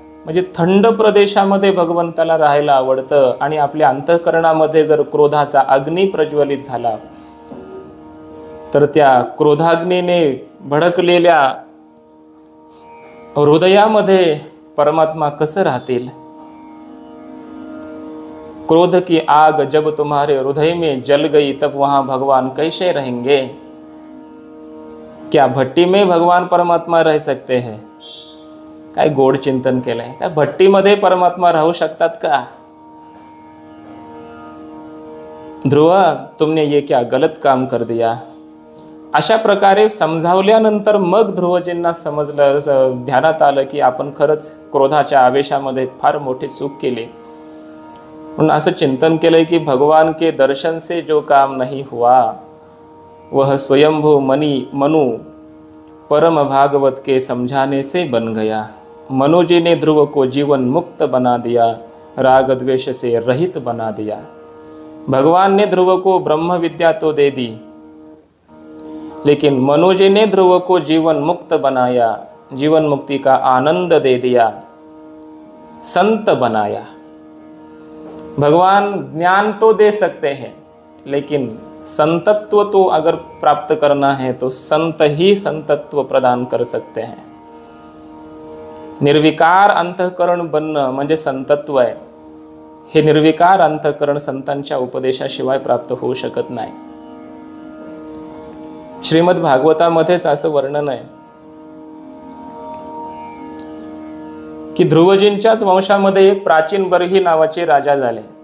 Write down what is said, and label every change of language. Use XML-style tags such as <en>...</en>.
<mr>म्हणजे थंड प्रदेशामध्ये भगवंताला राहायला आवडतं। आणि आपल्या अंतःकरणामध्ये जर क्रोधाचा अग्नी प्रज्वलित झाला तर त्या क्रोधाग्नीने भडकलेल्या हृदयामध्ये परमात्मा कसं राहतील?</mr> <hi>क्रोध की आग जब तुम्हारे हृदय में जल गई तब वहां भगवान कैसे रहेंगे? क्या भट्टी में भगवान परमात्मा रह सकते हैं?</hi> <mr>काय गोड चिंतन केलंय। त्या भट्टीमध्ये परमात्मा राहू शकतात का?</mr> <hi>ध्रुव, तुमने ये क्या गलत काम कर दिया।</hi> <mr>अशा प्रकारे समजावल्यानंतर मग ध्रुवजींना समजलं, ध्यानात आलं की आपण खरंच क्रोधाच्या आवेशामध्ये फार मोठी चूक केली। म्हणून असं चिंतन केलंय की</mr> <hi>भगवान के दर्शन से जो काम नहीं हुआ वह स्वयंभू मनु परम भागवत के समझाने से बन गया। मनु जी ने ध्रुव को जीवन मुक्त बना दिया, राग द्वेष से रहित बना दिया। भगवान ने ध्रुव को ब्रह्म विद्या तो दे दी, लेकिन मनु जी ने ध्रुव को जीवन मुक्त बनाया, जीवन मुक्ति का आनंद दे दिया, संत बनाया। भगवान ज्ञान तो दे सकते हैं, लेकिन संतत्व तो अगर प्राप्त करना है तो संत ही संतत्व प्रदान कर सकते हैं।</hi> <mr>निर्विकार अंतःकरण बनणं म्हणजे संतत्व आहे। हे निर्विकार अंतःकरण संतांच्या उपदेशाशिवाय प्राप्त होऊ शकत नाही। श्रीमद भागवतामध्येच असं वर्णन आहे की ध्रुवजींच्याच वंशामध्ये एक प्राचीन बर्ही नावाचे राजा झाले।</mr>